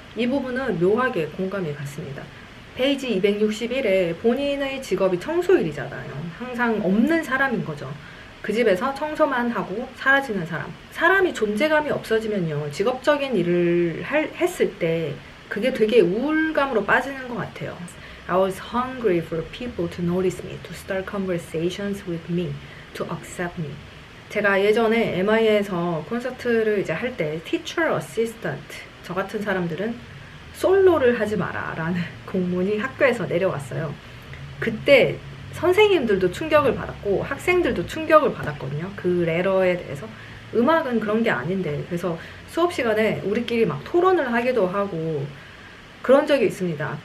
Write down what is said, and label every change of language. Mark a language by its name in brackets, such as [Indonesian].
[Korean] 이 부분은 묘하게 공감이 갔습니다. 페이지 261에 본인의 직업이 청소일이잖아요. 항상 없는 사람인 거죠. 그 집에서 청소만 하고 사라지는 사람. 사람이 존재감이 없어지면요. 직업적인 일을 했을 때 그게 되게 우울감으로 빠지는 것 같아요. [English] I was hungry for people to notice me, to start conversations with me, to accept me. [Korean] 제가 예전에 MI에서 콘서트를 이제 할 때 teacher assistant, 저 같은 사람들은 솔로를 하지 마라 라는 공문이 학교에서 내려왔어요. 그때 선생님들도 충격을 받았고 학생들도 충격을 받았거든요. 그 레러에 대해서. 음악은 그런 게 아닌데. 그래서 수업 시간에 우리끼리 막 토론을 하기도 하고 그런 적이 있습니다.